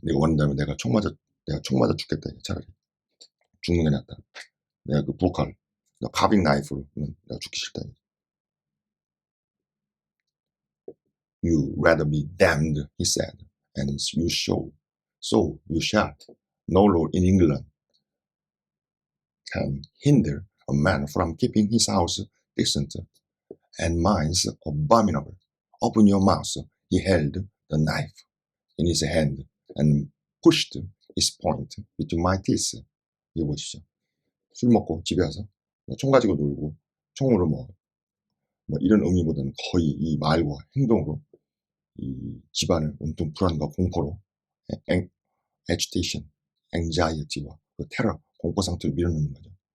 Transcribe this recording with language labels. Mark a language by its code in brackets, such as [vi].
[ko] 내가 원한다면 내가 총 맞아 죽겠다. 차라리 죽는 게 낫다. 내가 그 부엌칼, 카빙 나이프로는 내가 죽기 싫다. [en] You rather be damned, he said, and you show. So you shot. No law in England can hinder a man from keeping his house decent, and mine's abominable. Open your mouth. He held the knife in his hand and pushed its point between my teeth. [ko] 이거 보시죠. 술 먹고 집에 와서 총 가지고 놀고 총으로 뭐 이런 의미보다는 거의 이 말과 행동으로 이 집안을 온통 불안과 공포로 [en] agitation, anxiety [ko] 와 그 테러, 공포 상태로 밀어넣는 거죠.